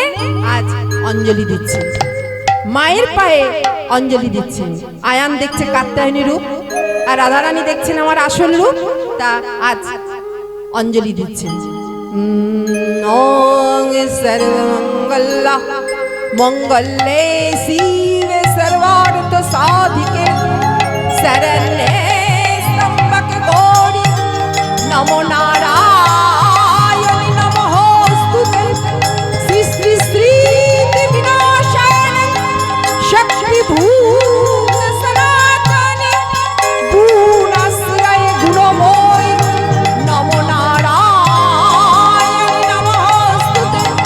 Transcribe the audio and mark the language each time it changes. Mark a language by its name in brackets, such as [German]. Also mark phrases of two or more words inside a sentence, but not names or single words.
[Bangla] আজ অঞ্জলি দিচ্ছে, মায়ের পায়ে অঞ্জলি দিচ্ছে। আয়ান দেখছে কাত্যায়নী রূপ, আর রাধারানী দেখছেন আমার আসল রূপ। তা আজ অঞ্জলি দিচ্ছেন। [Sanskrit] ওং সর্বমঙ্গল মঙ্গলে শিবে সর্বার্থ সাধিকে শরণ্যে ত্র্যম্বকে গৌরি নমো নারায়ণি নমোস্তুতে শ্রী শ্রী শ্রী বিনাশায় শক্তি ভূত সনাতনে গুণাশ্রয়ে গুণময় নমো নারায়ণি নমোস্তুতে